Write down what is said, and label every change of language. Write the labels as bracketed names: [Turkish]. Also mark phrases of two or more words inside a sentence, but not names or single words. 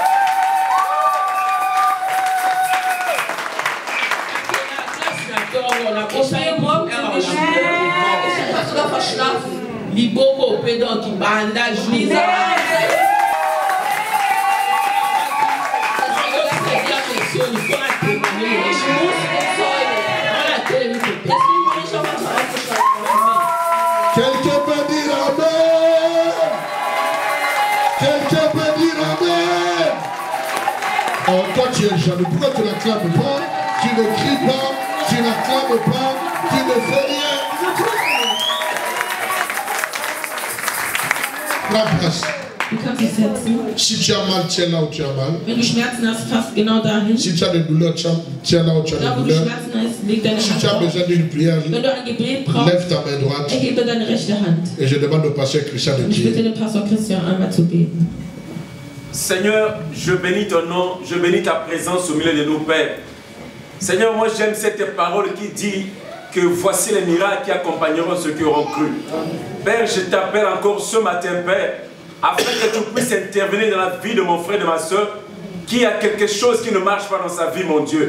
[German] Ich stehe morgens in die Schule, ich habe sogar verschlafen. Ich muss bezeugen. Deswegen bin ich auch einfach eingeschaltet. [French] Quelqu'un peut dire Amen. Quelqu'un peut dire Amen. Oh, toi tu es jaloux. Pourquoi tu n'acclames pas? Tu ne cries pas, tu n'acclames pas, tu ne fais rien. Prends place. [German] Du kannst dich setzen. [French] Si tu as mal, tiens là où tu as mal. [German] Wenn du Schmerzen hast, fass genau dahin. [French] Si tu as des douleurs, tiens là où tu as [German] Da, [French] des [German] wo du [French] douleurs. [German] Schmerzen hast, leg deine [French] Si tu as [German] Hand [French] besoin [German] auf. [French] d'une prière, [German] Wenn du ein Gebet brauchst, [French] lève ta main droite [German] erhebe deine rechte Hand. [French] et je demande au pasteur Christian de [German] Und ich bitte [French] prier. [German] den Pastor Christian einmal zu beten. [French] Seigneur, je bénis ton nom, je bénis ta présence au milieu de nos pères. Seigneur, moi j'aime cette parole qui dit que voici les miracles qui accompagneront ceux qui auront cru. Père, je t'appelle encore ce matin, Père, afin que tu puisses intervenir dans la vie de mon frère et de ma soeur, qui a quelque chose qui ne marche pas dans sa vie, mon Dieu.